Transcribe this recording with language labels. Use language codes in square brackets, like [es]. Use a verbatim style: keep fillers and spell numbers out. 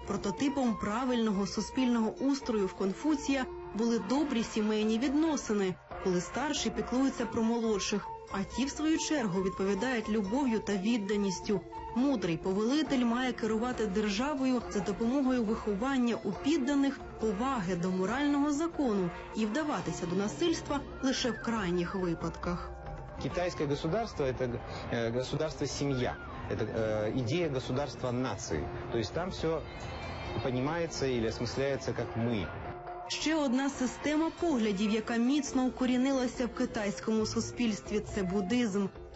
[uk] Прототипом правильного суспільного устрою в Конфуція були добрі сімейні відносини, коли старші піклуються про молодших, а ті, в свою чергу, відповідають любов'ю та відданістю. Мудрий повелитель має керувати державою за допомогою виховання у підданих, поваги до морального закону і вдаватися до насильства лише в крайніх випадках. [ru] Китайское государство – это государство-семья, это идея государства нации. То есть там все понимается или осмысляется как мы. [uk] Ще одна система поглядів, яка міцно укорінилася в китайському суспільстві – це буддизм.